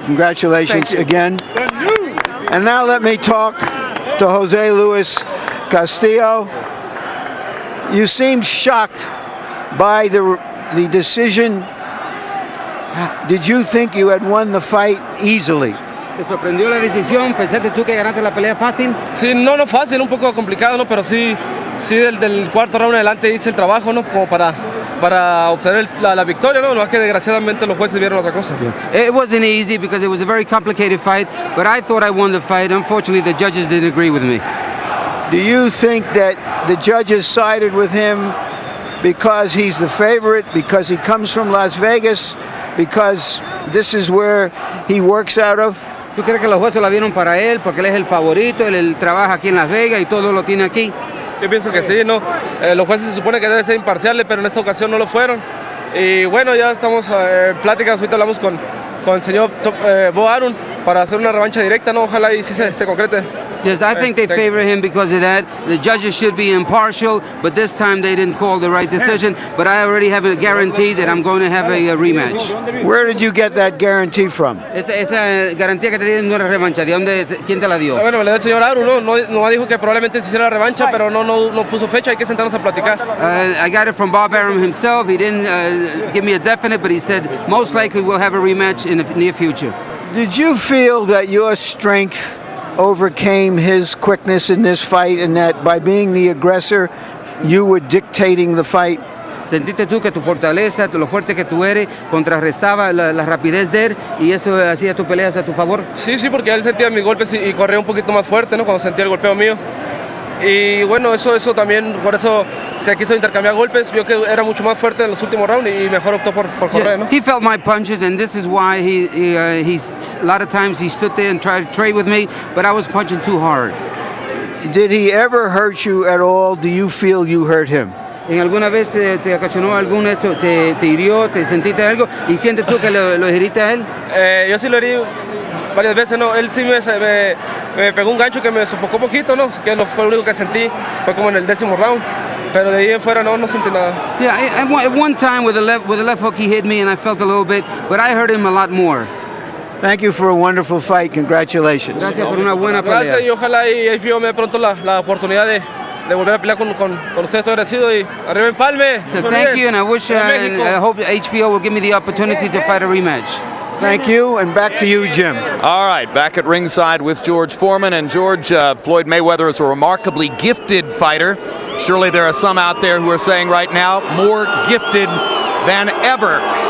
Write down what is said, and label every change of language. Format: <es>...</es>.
<en>Congratulations again. And now let me talk to Jose Luis Castillo. You seemed shocked by the decision. Did you think you had won the fight easily?</en> <es>¿Te sorprendió la decisión? ¿Pensaste tú que ganaste la pelea fácil? Sí, no fácil, un poco complicado, ¿no? Pero sí del cuarto round en adelante hice el trabajo, ¿no? Como para obtener la victoria, ¿no? No es que desgraciadamente los jueces vieron otra cosa.</es> <en>It wasn't easy because it was a very complicated fight, but I thought I won the fight. Unfortunately, the judges didn't agree with me. Do you think that the judges sided with him because he's the favorite, because he comes from Las Vegas, because this is where he works out of?</en> <es>¿Tú crees que los jueces la vieron para él porque él es el favorito, él trabaja aquí en Las Vegas y todo lo tiene aquí? Yo pienso que sí, ¿no? Los jueces se supone que deben ser imparciales, pero en esta ocasión no lo fueron. Y bueno, ya estamos en pláticas, ahorita hablamos con el señor Bo Arum para hacer una revancha directa, ¿no? Ojalá y sí se concrete.</es> <en>Yes, I think they favor him because of that. The judges should be impartial, but this time they didn't call the right decision. But I already have a guarantee that I'm going to have a rematch. Where did you get that guarantee from?</en> <es>Esa garantía que te dieron una revancha, ¿quién te la dio? Bueno, le dio el señor Arum, no dijo que probablemente se hiciera la revancha, pero no puso fecha, hay que sentarnos a platicar.</es> <en>I got it from Bob Arum himself. He didn't give me a definite, but he said most likely we'll have a rematch in the near future. Did you feel that your strength overcame his quickness in this fight, and that by being the aggressor, you were dictating the fight?</en> <es>¿Sentiste tú que tu fortaleza, lo fuerte que tú eres, contrarrestaba la rapidez de él y eso hacía tus peleas a tu favor? Sí, porque él sentía mis golpes y corría un poquito más fuerte, ¿no? Cuando sentía el golpeo mío. Y bueno, eso también, por eso se quiso intercambiar golpes, vio que era mucho más fuerte en los últimos rounds y mejor optó por correr, ¿no?</es> <en>He felt my punches, and this is why he's a lot of times he stood there and tried to trade with me, but I was punching too hard. Did he ever hurt you at all? Do you feel you hurt him?</en> <es>¿En alguna vez te ocasionó te hirió, te sentiste algo y sientes tú que lo heriste a él? Yo sí lo herí varias veces, ¿no? Él sí me pegó un gancho que me sofocó un poquito, ¿no? Que fue lo único que sentí, fue como en el 10º round. Pero de ahí en fuera no sentí nada.</es> <en>Yeah, at one time with the left hook he hit me and I felt a little bit, but I hurt him a lot more. Thank you for a wonderful fight. Congratulations.</en> <es>Gracias por una buena pelea. Gracias y ojalá y me dé pronto la oportunidad de volver a pelear con ustedes. Estoy agradecido y arriba Empalme.</es> <en>So thank you, and I wish and I hope HBO will give me the opportunity to fight a rematch. Thank you, and back to you, Jim. All right, back at ringside with George Foreman. And George, Floyd Mayweather is a remarkably gifted fighter. Surely there are some out there who are saying right now, more gifted than ever.</en>